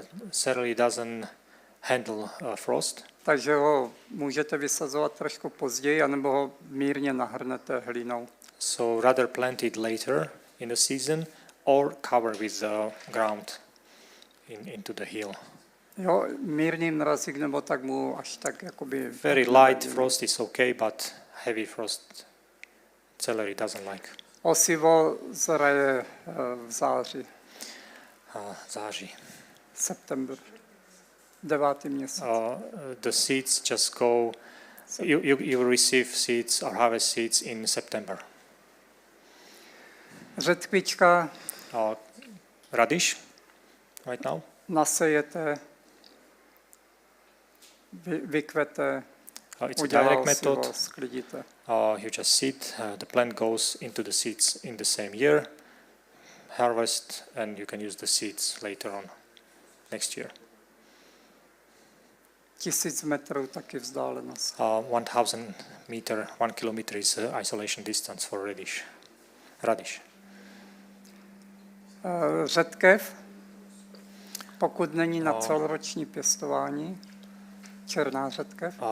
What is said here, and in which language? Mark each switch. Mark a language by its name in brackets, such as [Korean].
[English] Celery doesn't handle frost. [Czech] Takže ho můžete vysazovat trošku později, anebo ho mírně nahrnete hlinou. [English] So rather plant it later in the season or cover with the ground into the hill. [Czech] Jo, mírný mrazík nebo tak mu až tak jakoby... [English] Very light frost is okay, but heavy frost celery doesn't like. [Czech] Osivo zraje v září. Září. September. 9. měsíc. [English] The seeds just go. You receive seeds or harvest seeds in September. [Czech] Řetkvička [English] Radish, right now. [Czech] nasejete, vykvete, [English] It's a [Czech] udělá [English] direct [Czech] osivo, [English] method. [Czech] sklidíte. [English] You just seed. The plant goes into the seeds in the same year. Harvest, and you can use the seeds later on next year. [Czech] 1000 metrů taky vzdálenost. [English] 1,000 meter, 1 kilometer is isolation distance for radish. [Czech] Řetkev, pokud není na celoroční pěstování, černá řetkev,